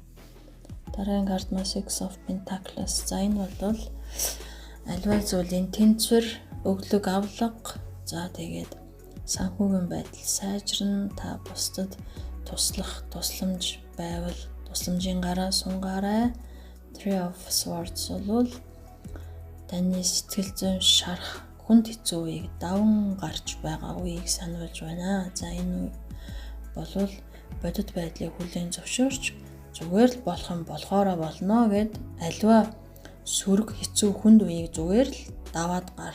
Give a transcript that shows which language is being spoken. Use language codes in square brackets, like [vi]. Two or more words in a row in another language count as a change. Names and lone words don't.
[mn] Дараагийн карт маань Six of Pentacles. За энэ бол аливаа зүйлийн тэнцвэр, өглөг авлага, за тэгээд санхүүгийн байдал сайжрна, та бусдад туслах, тусламж байвал тусламжийн гараа сунгаарай. Three of Swords бол таны сэтгэл зүйн шарах, хүнд хэцүү үеийг даван гарч байгаа үеийг сануулж байна. За энэ бол бодит байдлыг хүлээн зөвшөөрч зүгээр л болох юм болохоороо болно гэд аливаа сөрөг хэцүү хүнд үеийг зүгээр л даваад гар.